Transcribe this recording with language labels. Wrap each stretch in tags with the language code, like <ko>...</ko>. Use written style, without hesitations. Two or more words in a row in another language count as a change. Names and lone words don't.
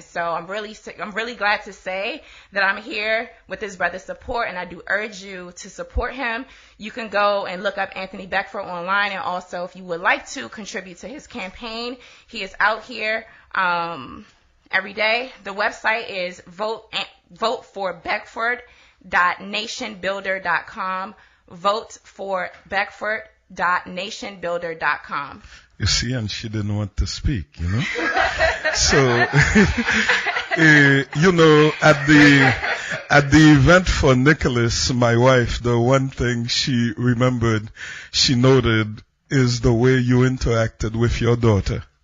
<en>So I'm really glad to say that I'm here with this brother's support, and I do urge you to support him. You can go and look up Anthony Beckford online, and also if you would like to contribute to his campaign, he is out here every day. The website is voteforbeckford.nationbuilder.com. voteforbeckford.nationbuilder.com. You see, and she didn't want to speak, you know. So, you know, at the event for Nicholas, my wife, the one thing she remembered, she noted, is the way you interacted with your daughter.</en>